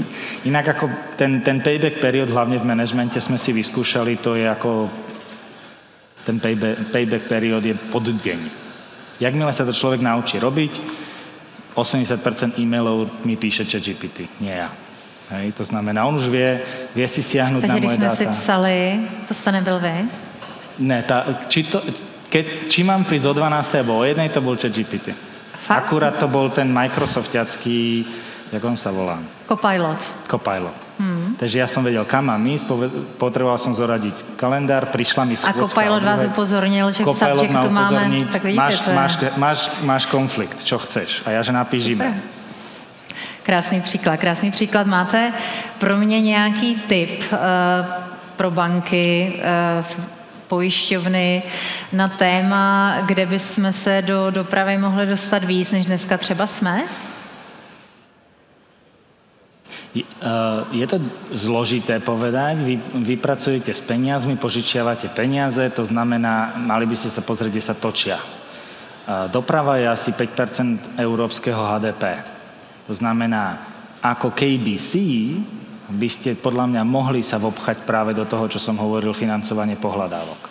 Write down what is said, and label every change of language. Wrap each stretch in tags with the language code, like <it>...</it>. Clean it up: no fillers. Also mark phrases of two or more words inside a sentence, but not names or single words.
<sk>Inak ako ten</sk> <en>payback period,</en> <sk>hlavne v manažmente sme si vyskúšali, to je ako... Ten</sk> <en>payback period</en> <sk>je pod deň. Jakmile sa to človek naučí robiť, 80% e-mailov mi píše ChatGPT, nie ja. Hej, to znamená, on už vie si siahnuť na moje dáta.</sk> <cs>Takže když jsme si psali, to jste nebyl vy?</cs> <sk>Ne, či mám prísť o 12. alebo o 1, to bol ChatGPT. Fakt? Akurát to bol ten Microsoftiacký, jak on sa volá? Copilot. Takže ja som vedel, kam mám ísť, potreboval som zoradiť kalendár, prišla mi schôdzka. A Copilot vás upozornil, že v subjectu máme, tak vidíte, máš konflikt, čo chceš. A ja, že napíšime.</sk> <cs>Krásný příklad. Máte pro mě nějaký tip pro banky, pojišťovny na téma, kde bychom se do dopravy mohli dostat víc, než dneska třeba jsme?</cs> <sk>Je to zložité povedať. Vy pracujete s peniazmi, požičiavate peniaze, to znamená, mali by ste sa pozrieť, kde sa točia. Doprava je asi 5% európskeho HDP. To znamená, ako KBC by ste podľa mňa mohli sa vobchať práve do toho, čo som hovoril, financovanie pohľadávok.</sk>